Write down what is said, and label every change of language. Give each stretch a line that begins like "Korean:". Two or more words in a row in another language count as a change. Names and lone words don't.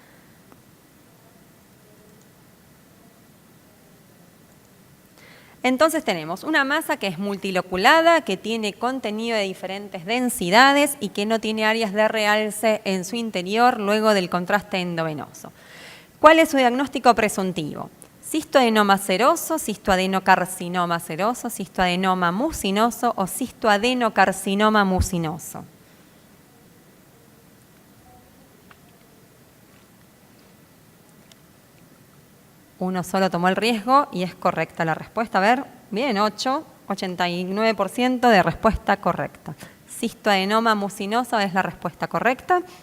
Spanish: Entonces tenemos una masa que es multiloculada, que tiene contenido de diferentes densidades y que no tiene áreas de realce en su interior luego del contraste endovenoso. ¿Cuál es su diagnóstico presuntivo? Cistoadenoma seroso, cistoadenocarcinoma seroso, cistoadenoma mucinoso o cistoadenocarcinoma mucinoso. Uno solo tomó el riesgo y es correcta la respuesta. A ver, bien, 89% de respuesta correcta. Cistoadenoma mucinoso es la respuesta correcta.